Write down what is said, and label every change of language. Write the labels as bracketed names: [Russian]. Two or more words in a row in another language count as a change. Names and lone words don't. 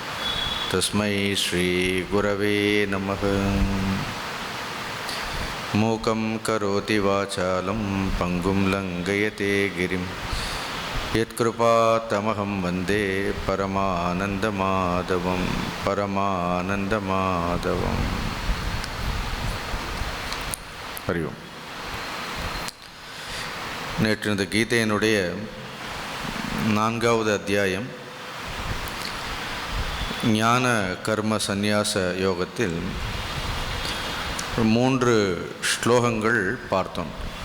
[Sanskrit] मूकं करोति वाचालं पंगुं लङ्घयते गिरिं यत्कृपातमहं वन्दे परमानन्दमाधवं। हरि ओम्. [Tamil] நேற்று இந்த கீதையினுடைய 4வது அத்தியாயம் ஞான கர்ம சந்நியாச யோகத்தில் 3 ஸ்லோகங்கள் பார்த்தோம்.